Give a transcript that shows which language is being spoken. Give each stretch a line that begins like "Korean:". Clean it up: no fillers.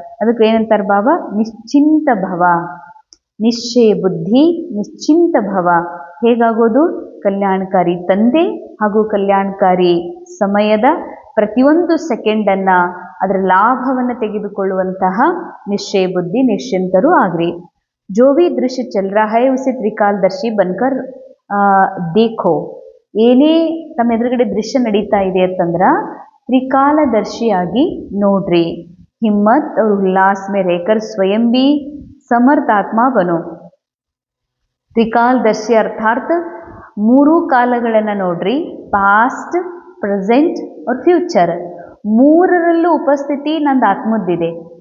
Kannada: ಅದಕ್ಕೆ ಏನಂತಾರೆ ಬಾಬಾ? ನಿಶ್ಚಿಂತ ಭವ. ನಿಶ್ಚಯ ಬುದ್ಧಿ ನಿಶ್ಚಿಂತ ಭವ. ಹೇಗಾಗೋದು? ಕಲ್ಯಾಣಕಾರಿ ತಂದೆ ಹಾಗೂ ಕಲ್ಯಾಣಕಾರಿ ಸಮಯದ ಪ್ರತಿಯೊಂದು ಸೆಕೆಂಡನ್ನು, ಅದರ ಲಾಭವನ್ನು ತೆಗೆದುಕೊಳ್ಳುವಂತಹ ನಿಶ್ಚಯ ಬುದ್ಧಿ, ನಿಶ್ಚಿಂತರು ಆಗ್ರಿ.
Hindi: जो भी दृश्य चल रहा है उसे त्रिकालदर्शी बनकर देखो.
Kannada: ಏನೇ ತಮ್ಮ ಎದುರುಗಡೆ ದೃಶ್ಯ ನಡೀತಾ ಇದೆ ಅಂತಂದ್ರೆ ತ್ರಿಕಾಲದರ್ಶಿಯಾಗಿ ನೋಡ್ರಿ.
Hindi: ಹಿಮ್ಮತ್ और उल्लास में रहकर स्वयं भी समर्थ आत्मा बनो.
Kannada: ತ್ರಿಕಾಲದರ್ಶಿ ಅರ್ಥಾತ್ ಮೂರು ಕಾಲಗಳನ್ನು ನೋಡ್ರಿ.
English: past, present
Hindi: और
English: Future.
Kannada: ಮೂರರಲ್ಲೂ ಉಪಸ್ಥಿತಿ ನಂದು ಆತ್ಮದ್ದಿದೆ.